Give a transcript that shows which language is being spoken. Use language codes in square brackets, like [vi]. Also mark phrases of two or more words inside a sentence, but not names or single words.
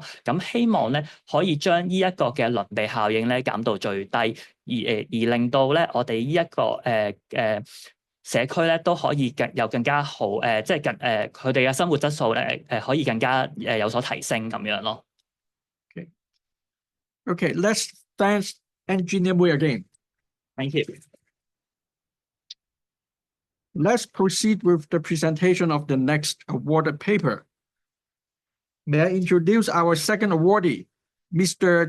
[yue] 咁希望咧可以將呢一個嘅鄰避效應咧減到最低，而令到咧我哋呢一個社區咧都可以有更加好即係佢哋嘅生活質素咧可以更加有所提升咁樣咯。 [en] Okay, let's thank Engineer Mui again. Thank you. Let's proceed with the presentation of the next awarded paper. May I introduce our second awardee, Mr.